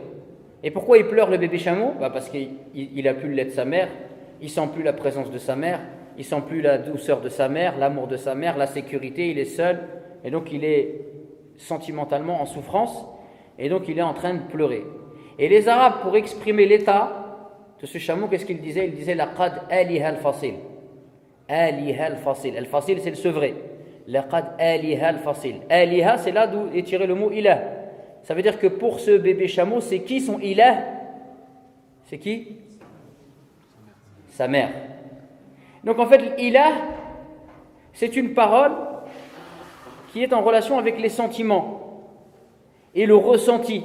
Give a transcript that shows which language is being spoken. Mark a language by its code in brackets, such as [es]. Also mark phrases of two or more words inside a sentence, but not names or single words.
[fr] Et pourquoi il pleure, le bébé chameau? Parce qu'il n'a plus le lait de sa mère, il sent plus la présence de sa mère, il sent plus la douceur de sa mère, l'amour de sa mère, la sécurité, il est seul. Et donc, il est sentimentalement en souffrance. Et donc, il est en train de pleurer. Et les Arabes, pour exprimer l'état de ce chameau, qu'est-ce qu'ils disaient? Ils disaient « [ar] لقد أله الفصيل ». أله الفصيل. الفصيل, [fr] c'est le sevré. [ar] لقد أله الفصيل. Aliha, [fr] c'est là d'où est tiré le mot ilah. Ça veut dire que pour ce bébé chameau, c'est qui son ilah? C'est qui? Sa mère. Donc en fait, l'ilah, c'est une parole qui est en relation avec les sentiments et le ressenti.